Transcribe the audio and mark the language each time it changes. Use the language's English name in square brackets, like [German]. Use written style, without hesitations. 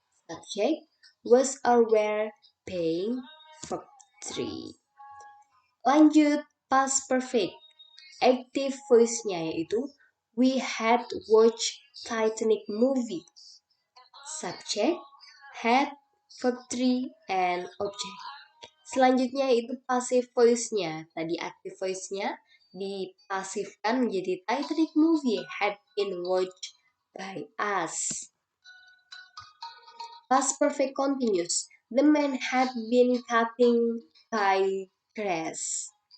[English] Subject, was or were being, verb 3. Lanjut past perfect. Active voice-nya yaitu we had watched Titanic movie. Subject, had, verb 3, and object. [Indonesian] Selanjutnya itu passive voice-nya. Tadi active voice-nya dipasifkan menjadi [English] Titanic movie had been watched by us. Past perfect continuous. The man had been cutting by grass.